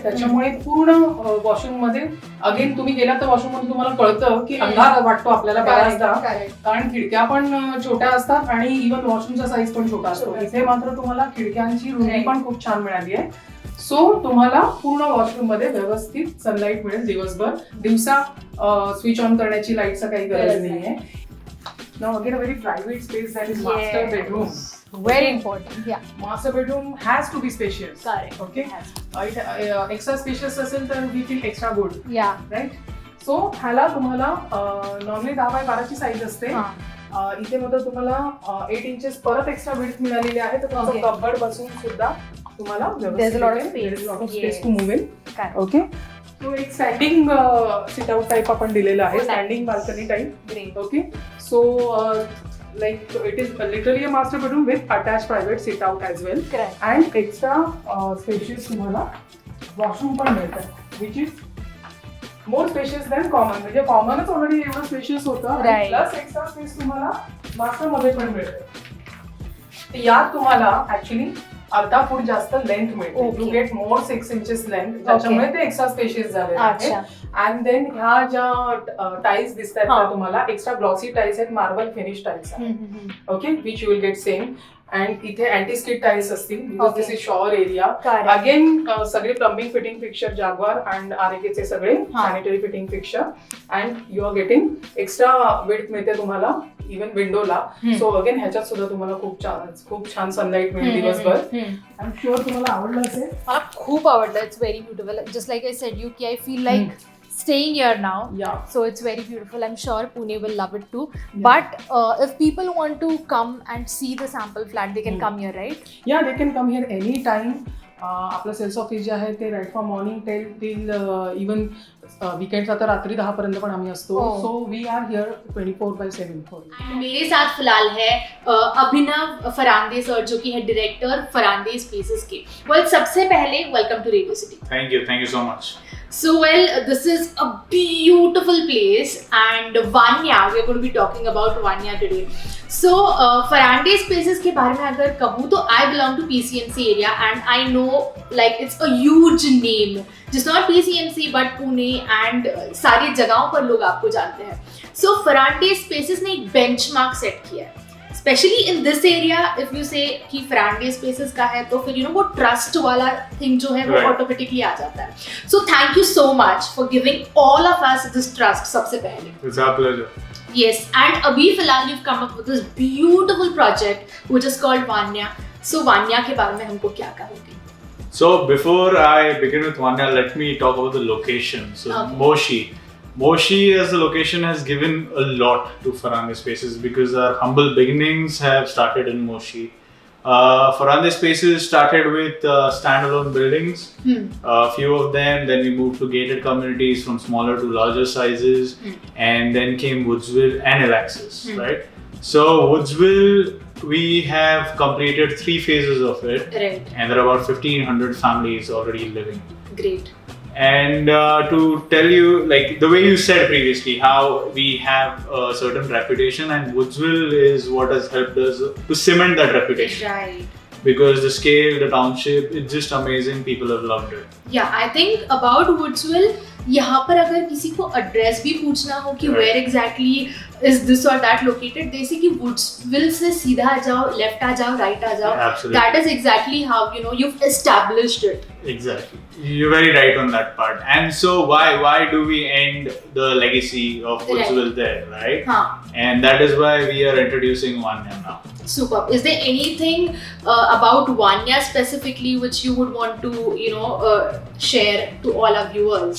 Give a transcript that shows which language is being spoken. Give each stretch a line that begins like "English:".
Marathi: त्याच्यामुळे पूर्ण वॉशरूम मध्ये अगेन तुम्ही गेला तर वॉशरूम मध्ये तुम्हाला कळतं की अंधार वाटतो आपल्याला बऱ्याचदा कारण खिडक्या पण छोट्या असतात आणि इव्हन वॉशरूमचा साईज पण छोटा असतो. इथे मात्र तुम्हाला खिडक्यांची रुंदी पण खूप छान मिळाली आहे. सो तुम्हाला पूर्ण वॉशरूम मध्ये व्यवस्थित सनलाईट मिळेल दिवसभर. दिवसा स्विच ऑन करण्याची लाईटचा काही गरज नाहीये.
English: Now again a very private space that is master bedroom. Very important. Yeah. Master bedroom has to be spacious. Correct. Okay. Has Extra spacious
Marathi: असेल तर
English: we feel extra good. Yeah. Right.
Marathi: So ह्याला तुम्हाला normally 10x12 ची size असते. इथे मात्र तुम्हाला 8 inches परत एक्स्ट्रा विड्थ मिळालेली आहे. तर तुमचं कबर्ड बसून सुद्धा तुम्हाला
English: There's a lot of space. space to move in. Correct. Okay.
Marathi: तो एक स्टँडिंग सिट आउट टाईप आपण दिलेला आहे.
English: Oh, nice.
Marathi: Standing balcony type.
English: Great. Okay. So like it is literally a master bedroom with attached private sit out as well. Correct. And extra spacious
Marathi: तुम्हाला washroom पण मिळतं
English: which is more spacious than common.
Marathi: म्हणजे कॉमनच already एवढं spacious होतं
English: Right.
Marathi: Plus extra space तुम्हाला master मध्ये पण मिळतं. यात तुम्हाला ऍक्च्युली अर्धा फूट जास्त लेंथ मिळते.
English: Okay. You get more 6 inches length
Marathi: त्याच्यामुळे ते एक्स्ट्रा स्पेशियस झाले आहे. अच्छा.
English: and then
Marathi: ह्या ज्या टाईल्स दिसत आहेत हा. त्या तुम्हाला एक्स्ट्रा ग्लॉसी टाईल्स आहेत. मार्बल फिनिश टाईल्स आहेत. Okay.
English: Which you will get same. And इथे anti skid tiles असतील because this is shower area. Correct.
Marathi: Again सगळे प्लंबिंग फिटिंग फिक्चर जागवार अँड आरएकेचे सगळे हा. Sanitary fitting fixture.
English: and you are getting
Marathi: extra width मिळते तुम्हाला even विंडोला. So again ह्याच्यात सुद्धा तुम्हाला खूप छान सनलाईट मिळेल दिवसभर.
English: I am sure
Marathi: तुम्हाला आवडलं असेल. मला खूप आवडलं.
English: It's very beautiful. Just like I said you की I feel like staying here now. Yeah. So it's very beautiful. I'm sure Pune will love it too. But if people want to come and see the sample flat, they can come here, right? Yeah, they can come here any time.
Marathi: आपलं cells office जे आहे ते right from morning till even weekends आता रात्री 10 पर्यंत पण आम्ही असतो.
English: Oh. So we are here 24/7 for you.
Hindi: मेरे साथ फिलहाल है अभिनव फरांदे सर जो कि है डायरेक्टर फरांदे स्पेसेस के. वेल सबसे पहले welcome to radio city.
English: Thank you so much. So well, this is a beautiful place and Vanya, we are going to be talking about Vanya today. So Faraday Spaces
Hindi: के बारे में अगर कहूँ तो
English: I belong to PCMC area and I know like it's a huge name. Just not PCMC but Pune and
Hindi: सारी जगहों पर लोग आपको जानते हैं. So Faraday Spaces ने एक benchmark set किया है.
English: specially in this area if you say
Hindi: कि फरांडे स्पेसेस का है तो फिर वो ट्रस्ट वाला थिंग जो है वो ऑटोमेटिकली आ जाता है.
English: so thank you so much for giving all of us this trust
Hindi: सबसे पहले.
English: It's our pleasure. Yes, and
Hindi: अभी फिलहाल
English: you've come up with this beautiful project which is called Vanya.
Hindi: So Vanya के बारे में हमको क्या कहोगे?
English: So before I begin with Vanya, let me talk about the location. So Okay. Moshi as a location has given a lot to Faraday Spaces because our humble beginnings have started in Moshi. Faraday Spaces started with standalone buildings, a few of them, then we moved to gated communities from smaller to larger sizes, and then came Woodsville and Elaxis, right? So Woodsville we have completed 3 phases of it, Right. and there are about 1,500 families already living. Great. And to tell you, like the way you said previously, how we have a certain reputation, and Woodsville is what has helped us to cement that reputation. Right. Because the scale, the township, it's just amazing. People have loved it. Yeah, I think about Woodsville,
Hindi: यहाँ पर अगर किसी को address भी पूछना हो कि
English: Right. Where exactly is this
Hindi: और दैट लोकेटेड, जैसे कि वुड्सविल से सीधा आ जाओ, लेफ्ट आ जाओ, राइट आ जाओ,
English: Absolutely. That is exactly how you've established it. Exactly. You're very right on that part. And so why do we end the legacy of Right. Woodsville there, right?
Hindi: हाँ.
English: And that is why we are introducing Vanya now. Superb. Is there anything about Vanya specifically which you would want to share to all our viewers?